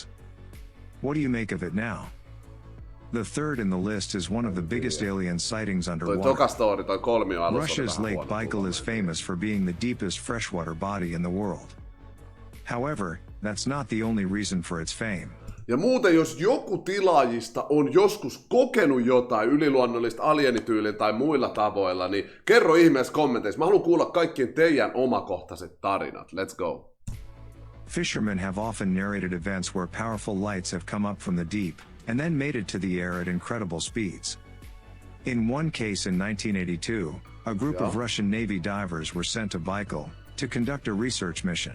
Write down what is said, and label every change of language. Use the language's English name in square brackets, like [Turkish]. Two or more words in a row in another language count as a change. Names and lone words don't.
[English] What do you make of it now? The third in the list is one of the biggest alien sightings underwater. Russia's Lake Baikal is famous for being the deepest freshwater body in the world. However, that's not the only reason for its fame. [Finnish] Ja muuten, jos joku tilaajista on joskus kokenut jotain yliluonnollista alienityyliä tai muilla tavoilla, niin kerro ihmeessä kommenteissa. Mä haluan kuulla kaikkien teidän omakohtaiset tarinat. [English] Let's go. Fishermen have often narrated events where powerful lights have come up from the deep, and then made it to the air at incredible speeds. In one case in 1982, a group of Russian Navy divers were sent to Baikal to conduct a research mission.